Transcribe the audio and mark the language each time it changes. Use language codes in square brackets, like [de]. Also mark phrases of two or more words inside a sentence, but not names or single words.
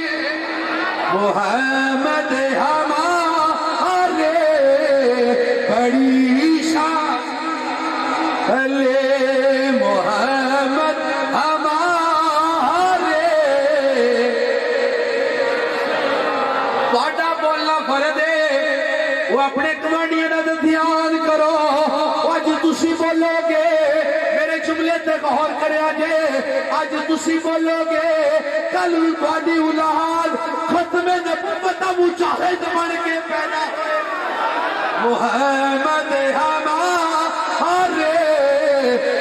[pa] محمد ہمارے بڑی شان محمد ہمارے تہاڈا بولنا فرض ہے وہ اپنے کمانڈیاں دا دھیان کرو اج تسی بولو گے میرے جملے تے غور کریا جے اج تسی بولو گے کل تہاڈی اولاد ختم نبوت دا مجاہد بن کے پیدا محمد ہمارے